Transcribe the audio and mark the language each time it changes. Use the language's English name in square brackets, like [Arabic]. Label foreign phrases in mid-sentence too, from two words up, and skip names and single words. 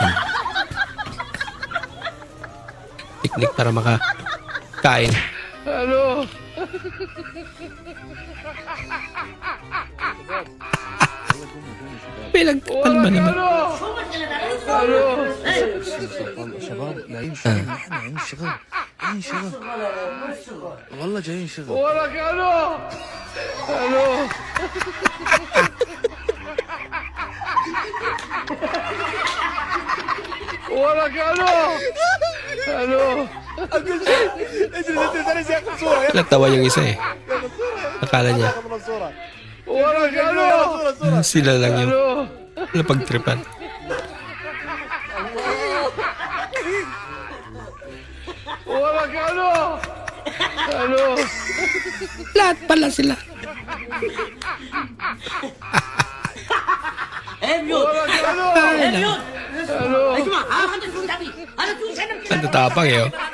[Filipino] Teknik para makakain. Ano? Pinagtapan ba naman? Ano? [Arabic] شباب لاقيين شغل احنا لاقيين شغل لاقيين شغل والله جايين شغل وراك الو الو وراك الو الو [Filipino] Natawa yung isa eh. Akala niya [Arabic] وراك الو [Filipino] sila lang yung napagtripan. Wala ka ano? Ano? Lahat pala sila. Ang tatapang eh, oh.